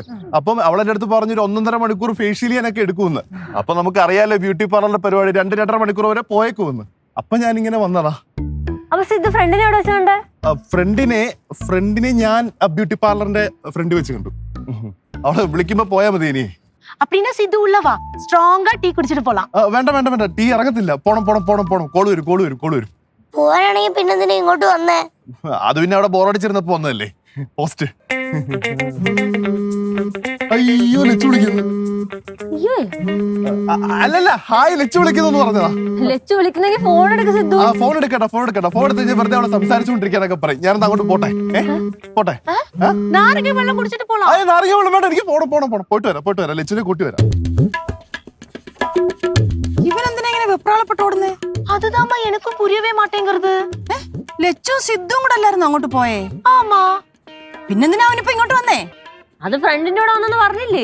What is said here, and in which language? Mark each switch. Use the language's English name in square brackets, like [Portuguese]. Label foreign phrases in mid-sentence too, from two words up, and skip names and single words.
[Malayalam] അപ്പം അവളെന്റെ അടുത്ത് പറഞ്ഞൊരു 1.5 മണിക്കൂർ ഫേഷ്യൽ ചെയ്യാനൊക്കെ എടുക്കുമെന്ന്. അപ്പൊ നമുക്ക് അറിയാലോ ബ്യൂട്ടി പാർലറിന്റെ പരിപാടി 2-2.5 മണിക്കൂർ വരെ പോയേക്കുമെന്ന്. അപ്പൊ ഞാനിങ്ങനെ വന്നതാ. അപ്പൊ സിദ്ധു ഫ്രണ്ടിനെ എവിടെ വെച്ച് കണ്ടേ? ഫ്രണ്ടിനെ ഞാൻ ബ്യൂട്ടി പാർലറിന്റെ ഫ്രണ്ട് വെച്ച് കണ്ടു. അവളെ വിളിക്കുമ്പോ പോയാ മതി. ഇനി [Tamil] அப்படின்னா சித்து உள்ளவா ஸ்ட்ராங்கா டீ குடிச்சிட்டு போலாம். [Malayalam] വേണ്ട വേണ്ട വേണ്ട, ടീ ഇറങ്ങത്തില്ല. പോണം പോണം പോണം പോണം. കോള് വരും. പോവാനാണെങ്കിൽ പിന്നെ എന്തിനാ ഇങ്ങോട്ട് വന്നേ? അത് പിന്നെ അവിടെ ബോറടിച്ചിരുന്നപ്പോ വന്നതല്ലേ പോസ്റ്റ്. അയ്യോ ലച്ചു വിളിക്കുന്നു. അല്ലല്ല, ഹായ് ലച്ചു വിളിക്കുന്നു പറഞ്ഞതാ. ലച്ചു വിളിക്കുന്നെങ്കിൽ ഫോൺ എടുക്ക സിദ്ധു. ഫോൺ എടുക്കട്ടെ. ഫോൺ എടുത്ത് വെറുതെ അവിടെ സംസാരിച്ചുകൊണ്ടിരിക്കാനൊക്കെ പറയും. ഞാനത് അങ്ങോട്ട് പോട്ടെ. പോട്ടെ. [Tamil] நாரங்க வெள்ளம் குடிச்சிட்டு போலாம். [Malayalam] അയ്യോ നാരങ്ങ വെള്ളം വേണ്ട, എനിക്ക് പോണം. പോയിട്ട് വരാം. ലച്ചുവിനെ കൂട്ടി വരാം. இவன் എന്തിനാ ഇങ്ങനെ വെപ്രാളപ്പെട്ട് ഓടുന്നേ? അതുതാമ്മ എനിക്കും [Tamil] புரியவே மாட்டேங்குது. [Malayalam] ലച്ചു സിദ്ധും കൂടെ അല്ലായിരുന്നു അങ്ങോട്ട് പോയേ? ആമാ. പിന്നെന്തിനാ അവനിപ്പോ ഇങ്ങോട്ട് വന്നേ? അത് ഫ്രണ്ടിന്റെ കൂടെ വന്നെന്ന് പറഞ്ഞില്ലേ?